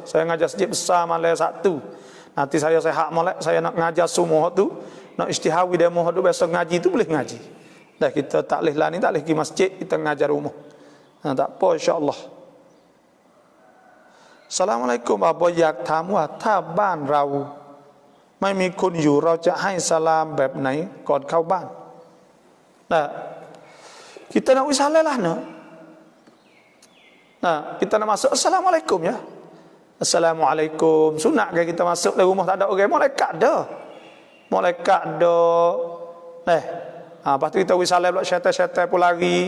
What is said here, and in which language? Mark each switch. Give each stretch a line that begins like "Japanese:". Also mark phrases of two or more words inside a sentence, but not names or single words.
Malay: Saya mengajar Masjid Besar malam Sabtu. Nanti saya sehat molek saya nak mengajar semua tu, nak isytihawi demo tu besok ngaji tu boleh ngaji. Dah kita tak leh lah ni tak leh pergi masjid, kita mengajar rumah. Tak apa insya-Allah. Assalamualaikum
Thai: อยากถามว่าถ้าบ้านเราไม่มีคนอยู่เราจะให้สลามแบบไหนก่อนเข้าบ้าน
Malay: Nah, kita nak wisalah lah nak. Nah, kita nak masuk Assalamualaikum ya. Assalamualaikum. Sunat ke kita masuk dalam rumah tak ada orang? Malaikat dah. Lepas tu kita wisalah pula syaitan-syaitan pun lari.